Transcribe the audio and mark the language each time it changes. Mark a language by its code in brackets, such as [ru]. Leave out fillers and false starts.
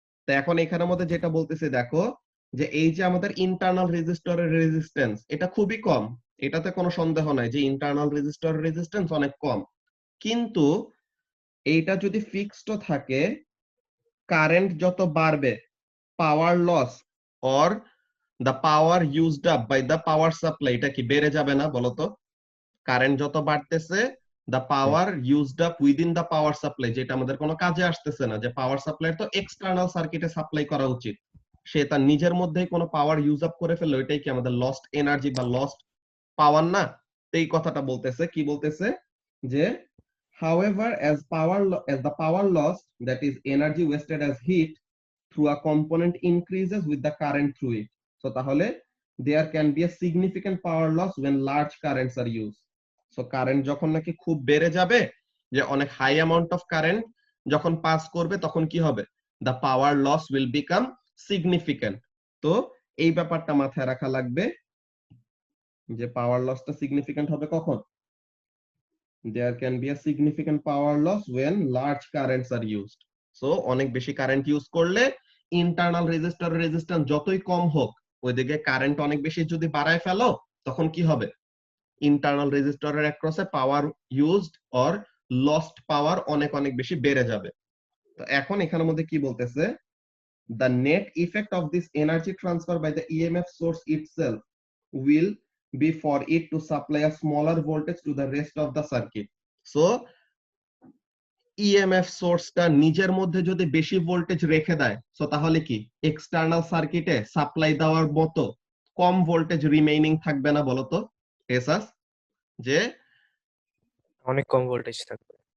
[bn] তো এখন এখানের মধ্যে যেটা বলতেছে দেখো, যে এই যে আমাদের ইন্টারনাল রেজিস্টরের রেজিস্ট্যান্স এটা খুবই কম, এটাতে কোনো সন্দেহ নাই যে ইন্টারনাল রেজিস্টরের রেজিস্ট্যান্স অনেক কম, কিন্তু এইটা যদি ফিক্সড থাকে, কারেন্ট যত বাড়বে, [en] power loss or the power used up by the power supply [bn] এটা কি বেড়ে যাবে না বলতো? কারেন্ট যত বাড়তেছে, [en] the power used up within the power supply, [bn] যেটা আমাদের কোনো কাজে আসতেছে না, যে পাওয়ার সাপ্লাই তো এক্সটার্নাল সার্কিটে সাপ্লাই করা উচিত, সে তার নিজের মধ্যেই কোনো পাওয়ার ইউজ আপ করে ফেললো, এটাই কি আমাদের লস্ট এনার্জি বা লস্ট পাওয়ার না? এই কথাটা বলতেছে, কি বলতেছে যে [en] however as the power loss, that is energy wasted as heat through a component increases with the current through it, so [bn] তাহলে [en] there can be a significant power loss when large currents are used. [bn] So current যখন নাকি খুব বেড়ে যাবে, যে অনেক high amount of current যখন pass করবে, তখন কি হবে? [en] the power loss will become significant. [bn] তো এই ব্যাপারটা মাথায় রাখা লাগবে যে পাওয়ার লসটা সিগনিফিক্যান্ট হবে কখন? [en] there can be a significant power loss when large currents are used. [bn] So অনেক বেশি কারেন্ট ইউজ করলে ইন্টারনাল রেজিস্টর রেজিস্ট্যান্স যতই কম হোক, ওইদিকে কারেন্ট অনেক বেশি যদি বাড়ায় ফেলো, তখন কি হবে? Internal রেজিস্টরের অ্যাক্রসে power used or lost পাওয়ার অনেক অনেক বেশি বেড়ে যাবে। তো এখন এখানের মধ্যে কি বলতেছে, [en] the net effect of this energy transfer by the EMF source itself will be for it to supply a smaller voltage to the rest of the circuit. [bn] So EMF সোর্সটা নিজের মধ্যে যদি বেশি ভোল্টেজ রেখে দেয়, সো তাহলে কি external সার্কিটে সাপ্লাই দেওয়ার মতো কম ভোল্টেজ রিমেইনিং থাকবে না বলতো এসাস? যে অনেক কম ভোল্টেজ থাকবে।